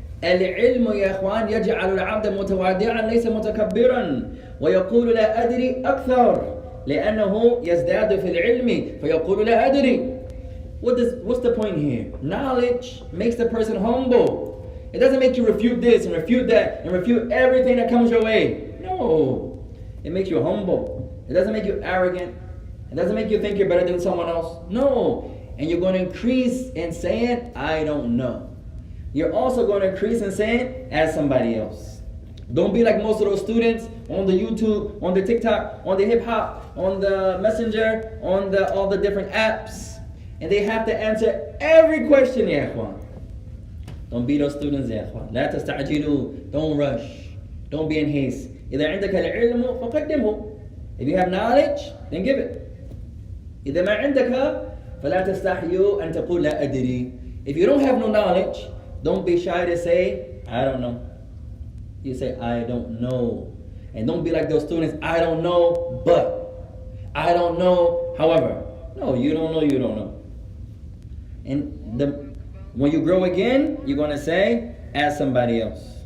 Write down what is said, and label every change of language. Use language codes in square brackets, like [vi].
[ar] العلم يا اخوان يجعل العبد متواضعا ليس متكبرا ويقول لا أدري أكثر لأنه يزداد في العلم فيقول لا أدري. [en] What's the point here? Knowledge makes the person humble. It doesn't make you refute this and refute that and refute everything that comes your way. No. It makes you humble. It doesn't make you arrogant. It doesn't make you think you're better than someone else. No. And you're going to increase in saying, I don't know. You're also going to increase in saying, as somebody else. Don't be like most of those students on the YouTube, on the TikTok, on the hip hop, on the Messenger, on all the different apps. And they have to answer every question, ya ikhwan. Don't be those students, ya ikhwan. [ar] لا تستعجلوا. [en] Don't rush. Don't be in haste. [ar] إذا عندك العلم فقدمه. [en] If you have knowledge, then give it. [ar] إذا ما عندك فلا تستحيوا أن تقول لا أدري. [en] If you don't have no knowledge, don't be shy to say, I don't know. You say, I don't know. And don't be like those students, I don't know, but. I don't know, however. No, you don't know, you don't know. And when you grow again, you're going to say, ask somebody else.